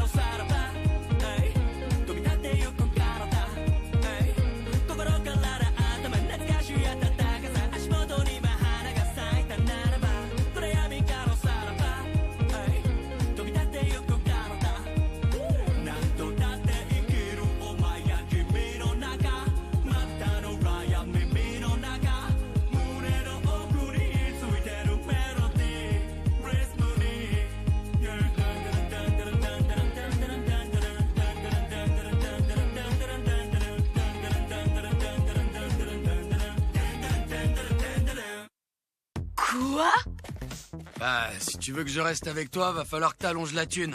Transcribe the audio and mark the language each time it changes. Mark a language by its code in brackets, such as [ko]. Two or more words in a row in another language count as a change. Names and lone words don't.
[ja] さらば飛び立ってゆく体心から頭懐かしい暖かさ足元に今花が咲いたならば暗闇からさらば飛び立ってゆく体何度だって生きるお前や君の中またのラや耳の中胸の奥についてるメロディーリズムに [fr] Quoi? Bah, si tu veux que je reste avec toi, va falloir que t'allonges la thune.